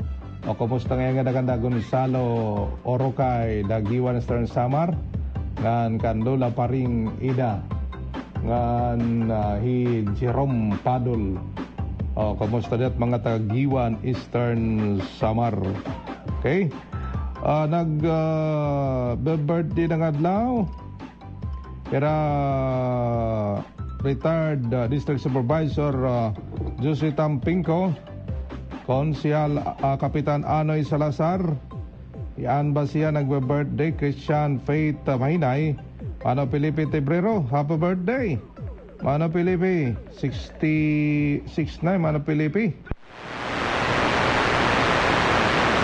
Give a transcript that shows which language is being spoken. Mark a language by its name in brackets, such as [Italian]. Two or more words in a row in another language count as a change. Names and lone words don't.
[Waray] O kumusta ngayon nga naganda Gonzalo Orocay Dagiwan Eastern Samar? Ngan Kandula Paring Ida ngan hi Jerome Padol. Kumusta diat mga tagiwan Eastern Samar. Okay? Birthday ng adlaw kaya retired District Supervisor Jose Tampinco, Konsyal Kapitan Anoy Salazar. Yan ba siya nagbe-birthday? Christian Faith Mahinay, Mano Felipe Tebrero, [English] happy birthday [Waray] Mano Felipe, 66 na Mano Felipe.